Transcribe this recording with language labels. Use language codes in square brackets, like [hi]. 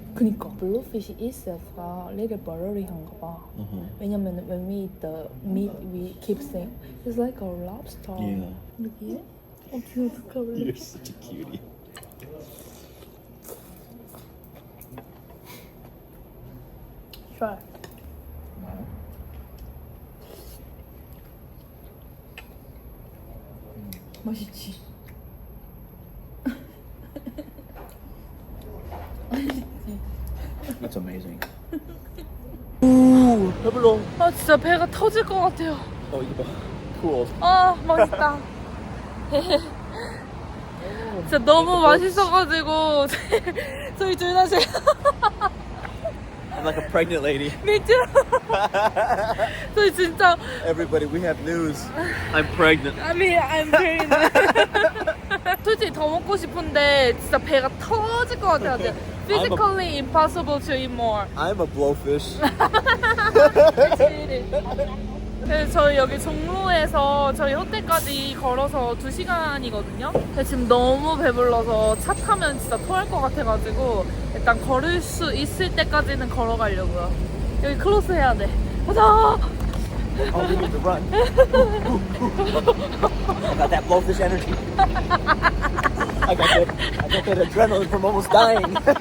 [ko] 그니까 블루피쉬 itself가 [en] little buttery [ko] 한가 봐. [en] 왜냐면 when we eat the meat we keep saying it's like a lobster. Yeah. [ko] 느끼해? 귀여워 어떡하래. [en] You're such a cutie. Try. [ko] 맛있지? [en] That's amazing. [ko] 오, 배불러. 아 진짜 배가 터질 것 같아요. 이거 봐. Cool. 아 맛있다. 진짜 너무 맛있어가지고 저희 둘 다 제가 [en] I'm like a pregnant lady. Me too. [ko] 저희 진짜 [en] Everybody, we have news. I'm pregnant. I'm very [ko] 솔직히 더 먹고 싶은데 진짜 배가 터질 것 같아요. [en] Physically impossible to eat more. I'm a blowfish. [ko] 네, 저희 여기 종로에서 저희 호텔까지 걸어서 2시간이거든요. 근데 지금 너무 배불러서 차 타면 진짜 토할 것 같아가지고 일단 걸을 수 있을 때까지는 걸어가려고요. 여기 클로스 해야 돼. 가자! [en] Oh, we need to run. I got that blowfish energy. I got that adrenaline from almost dying.